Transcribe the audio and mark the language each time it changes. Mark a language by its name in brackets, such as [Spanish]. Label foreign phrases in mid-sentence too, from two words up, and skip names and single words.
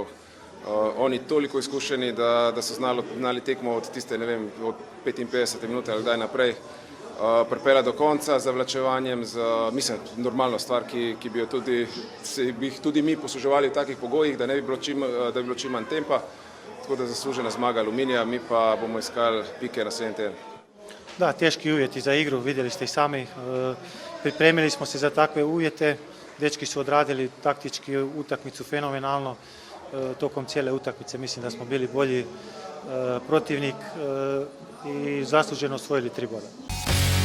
[Slovenian] Oni toliko izkušeni, da so znali tekmo od tiste, ne vem, od 55 minute ali kdaj naprej pripela do konca z zavlačevanjem, mislim, normalno stvar, ki bi jih tudi mi posluževali v takih pogojih, da bi bilo čim manj tempa, tako da zaslužena zmaga Aluminija, mi pa bomo iskali pike na naslednji teden. [Croatian] Da, teški uvjeti za igru, vidjeli ste i sami, pripremili smo se za takve uvjete, dečki su odradili taktički utakmicu fenomenalno, tokom cijele utakmice mislim da smo bili bolji protivnik i zasluženo osvojili 3 boda.